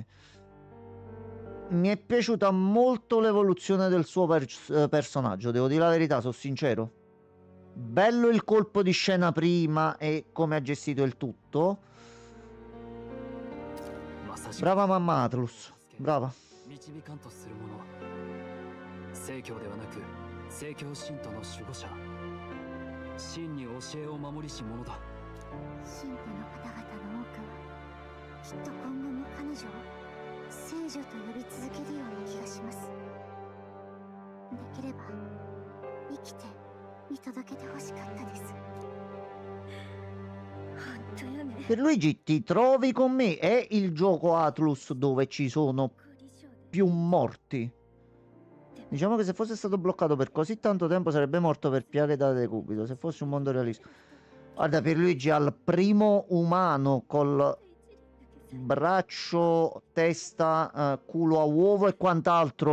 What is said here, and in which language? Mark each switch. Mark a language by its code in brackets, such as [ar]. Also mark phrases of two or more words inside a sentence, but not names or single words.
[it] Mi è piaciuta molto l'evoluzione del suo personaggio, devo dire la verità, sono sincero. Bello il colpo di scena prima e come ha gestito il tutto. Brava mamma Atlus, brava. [ja] 聖教ではなく聖教信徒の守護者真に教えを守りし者だ信徒の方々の多くはきっと今後も彼女を聖女と呼び続けるような気がします。できれば生きて見届けてほしかったです。 [it] Per Luigi, ti trovi con me? È il gioco Atlus dove ci sono più morti. Diciamo che se fosse stato bloccato per così tanto tempo sarebbe morto per piaghe da decubito. Se fosse un mondo realistico. Guarda, per Luigi al primo umano col braccio, testa, culo a uovo e quant'altro.